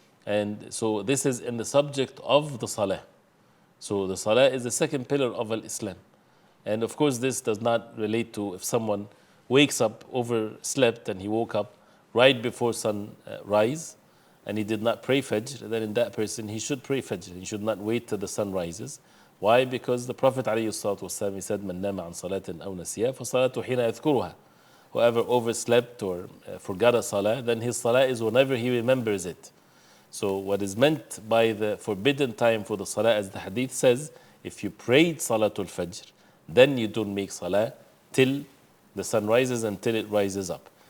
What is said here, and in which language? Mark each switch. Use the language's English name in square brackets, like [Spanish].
[English] And so this is in the subject of the salah. So the salah is the second pillar of Islam. And of course this does not relate to if someone wakes up, overslept, and he woke up right before sunrise and he did not pray Fajr, then in that person he should pray Fajr. He should not wait till the sun rises. Why? Because the Prophet ﷺ, he said, [Arabic] مَنْ نَامَ عَنْ صَلَاةٍ أَوْ نَسِيَا فَصَلَاةُ حِينَ يَذْكُرُهَا. [English] Whoever overslept or forgot a salah, then his salah is whenever he remembers it. So what is meant by the forbidden time for the salah, as the hadith says, if you prayed Salatul Fajr, then you don't make salah till the sun rises, until it rises up.